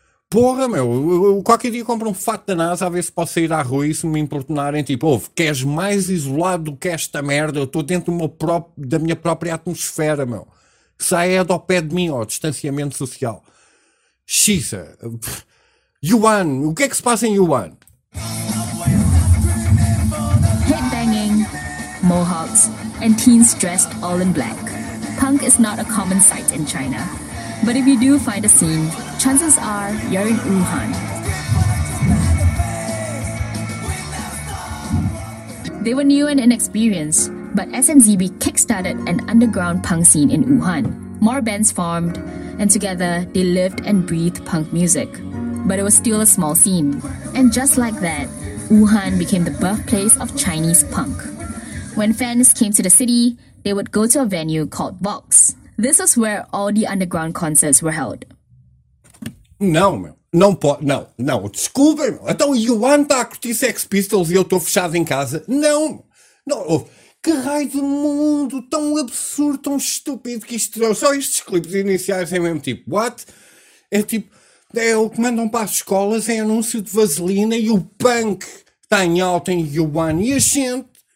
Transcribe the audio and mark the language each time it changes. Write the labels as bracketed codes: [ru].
[pt] Porra, meu, eu qualquer dia compro um fato da NASA a ver se posso sair à rua e se me importunarem, tipo, ouve, queres mais isolado do que esta merda? Eu estou dentro do meu da minha própria atmosfera, meu. Sai é do pé de mim, ó, distanciamento social. Xisa. Yuan, o que é que se passa em Yuan? [en] Headbanging, mohawks, and teens dressed all in black. Punk is not a common sight in China. But if you do find a scene, chances are you're in Wuhan. They were new and inexperienced, but SNZB kickstarted an underground punk scene in Wuhan. More bands formed, and together they lived and breathed punk music. But it was still a small scene. And just like that, Wuhan became the birthplace of Chinese punk. When fans came to the city, they would go to a venue called Vox. This is where all the underground concerts were held. [pt] Não, meu. Não pode. Não, não. Desculpem, meu. Então, Yuan está a curtir Sex Pistols e eu estou fechado em casa? Não. Não. Que raio de mundo tão absurdo, tão estúpido que isto deu. Só estes clipes iniciais é mesmo tipo, what? É tipo, é o que mandam para as escolas em anúncio de vaselina e o punk está em alta em Yuan e a gente.